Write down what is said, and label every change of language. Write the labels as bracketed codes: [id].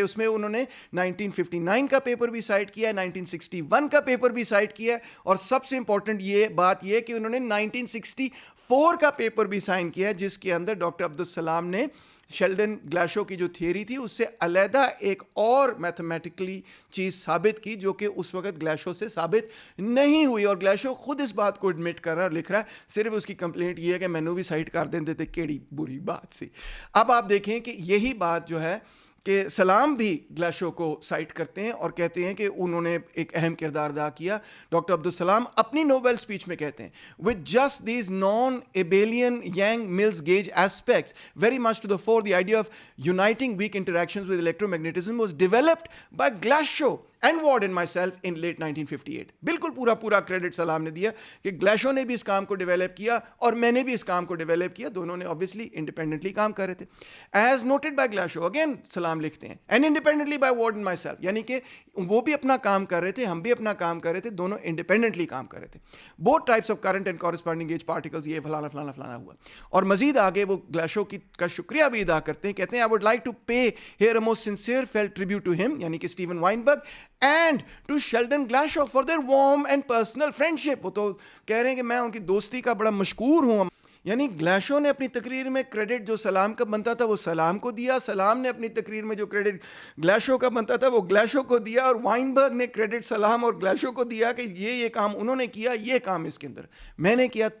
[ur] اس میں انہوں نے 1959 کا پیپر بھی سائٹ کیا ہے, 1961 کا پیپر بھی سائٹ کیا ہے, اور سب سے امپورٹنٹ یہ بات یہ کہ انہوں نے 1964 کا پیپر بھی سائن کیا ہے جس کے اندر ڈاکٹر عبدالسلام نے شیلڈن گلاشو کی جو تھیوری تھی اس سے علیحدہ ایک اور میتھمیٹکلی چیز ثابت کی جو کہ اس وقت گلاشو سے ثابت نہیں ہوئی, اور گلاشو خود اس بات کو ایڈمٹ کر رہا ہے اور لکھ رہا ہے. صرف اس کی کمپلینٹ یہ ہے کہ مینو بھی سائٹ کر دیتے تھے, [pa] کیڑی بری بات سی. [ur] اب آپ دیکھیں کہ یہی بات جو ہے کہ سلام بھی گلاشو کو سائٹ کرتے ہیں اور کہتے ہیں کہ انہوں نے ایک اہم کردار ادا کیا. ڈاکٹر عبدالسلام اپنی نوبل اسپیچ میں کہتے ہیں [en] with just these non-abelian Yang-Mills gauge aspects very much to the fore, the idea of uniting weak interactions with electromagnetism was developed by Glashow and Ward and myself in late 1958. [ur] بالکل پورا credit سلام نے دیا کہ گلیشو نے بھی اس کام کو develop کیا اور میں نے بھی اس کام کو ڈیولپ کیا, دونوں نے obviously انڈیپینڈنٹلی کام کر رہے تھے. [en] As noted by Glashow, [ur] again سلام لکھتے ہیں, [en] and independently by Ward and myself, [ur] یعنی کہ وہ بھی اپنا کام کر رہے تھے, ہم بھی اپنا کام کر رہے تھے, دونوں انڈیپینڈنٹلی کام کر رہے تھے. [en] Both types of current and corresponding gauge particles, [ur] یہ فلانا ہوا. اور مزید آگے وہ گلیشو کا شکریہ بھی ادا کرتے ہیں, کہتے ہیں [en] I would like to pay here a most sincere felt tribute to him, یعنی کہ Steven Weinberg, and to Sheldon Glashow for their warm and personal friendship. [ur] وہ تو کہہ رہے ہیں کہ میں ان کی دوستی کا بڑا مشکور ہوں. یعنی گلیشو نے اپنی تقریر میں کریڈٹ جو سلام کا بنتا تھا وہ سلام کو دیا, سلام نے اپنی تقریر میں جو کریڈٹ گلیشو کا بنتا تھا وہ گلیشو کو دیا, اور وائنبرگ نے کریڈٹ سلام اور گلیشو کو دیا کہ یہ کام انہوں نے کیا, یہ کام اس کے اندر میں نے کیا.